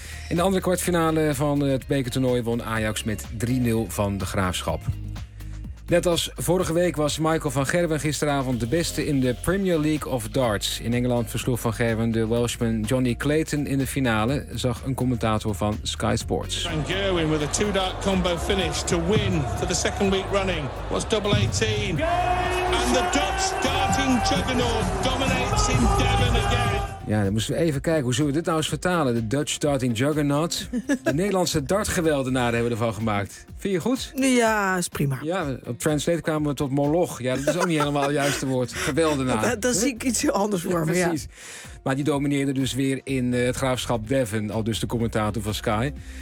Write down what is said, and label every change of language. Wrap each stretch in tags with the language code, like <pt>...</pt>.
<nl>In de andere kwartfinale van het bekertoernooi won Ajax met 3-0 van de Graafschap. Net als vorige week was Michael van Gerwen gisteravond de beste in de Premier League of Darts. In Engeland versloeg van Gerwen de Welshman Johnny Clayton in de finale, zag een commentator van Sky Sports.</nl> <en>Van Gerwen with a two-dart combo finish to win for the second week running was double 18. And the Dutch darting juggernaut dominates in Devon again.</en> <nl>Ja, dan moesten we even kijken. Hoe zullen we dit nou eens vertalen? De</nl> <en>Dutch Darting Juggernaut.</en> <nl>De Nederlandse dartgeweldenaar hebben we ervan gemaakt. Vind je goed? Ja, is prima. Ja, op Translate kwamen we tot moloch. Ja, dat is ook niet helemaal het juiste woord. Geweldenaar. Dan zie ik iets heel anders voor me, ja. Precies. Maar die domineerde dus weer in het graafschap Devon. Al dus de commentator van Sky.</nl>